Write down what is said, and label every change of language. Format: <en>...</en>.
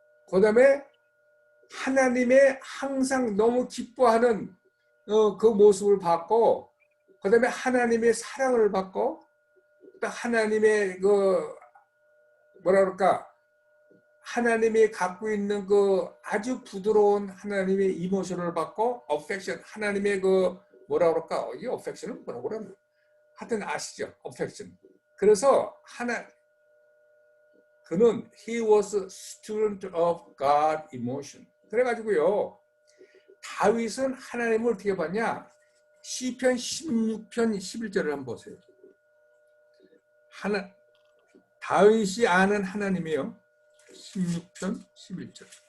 <ko>그 다음에 하나님의 항상 너무 기뻐하는 그 모습을 봤고 그 다음에 하나님의 사랑을 받고 하나님의 뭐라 그럴까 하나님이 갖고 있는 그 아주 부드러운 하나님의 이모션을 받고 affection, 하나님의 그 뭐라 그럴까? 이 affection은 뭐라고 그러나? 하여튼 아시죠? affection. 그래서 그는</ko> <en>he was a student of God emotion.</en> <ko>그래가지고요. 다윗은 하나님을 어떻게 봤냐? 시편 16편 11절을 한번 보세요. 다윗이 아는 하나님이요. 16편 11절.</ko>